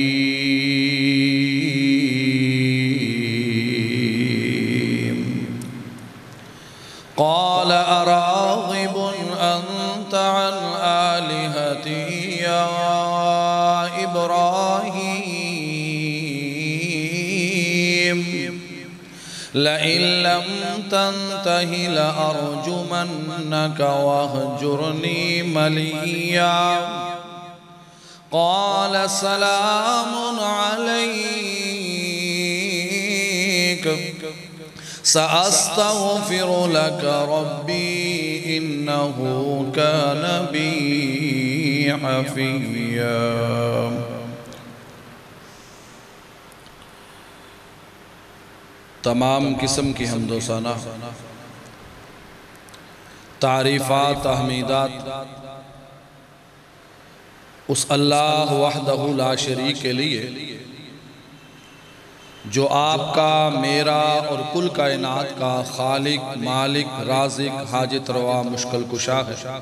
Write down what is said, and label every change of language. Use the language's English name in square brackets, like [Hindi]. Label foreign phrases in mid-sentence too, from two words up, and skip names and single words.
[Arabic] قال اراغب انت عن آلہتی یا ابراہیم، لئن لم تنتہ لأرجمنک واہجرنی ملیا۔ قال سلام علیک سأستغفر لك ربي إنه كان بي حفيا۔ [Urdu] تمام قسم کی حمد و ثنا، تعریفات، تحمیدات اس اللہ [Arabic] وحدہ لا شریک [Urdu] کے لیے جو آپ کا، میرا اور کل کائنات کا خالق، مالک، رازق، حاجت روا، مشکل کشا ہے۔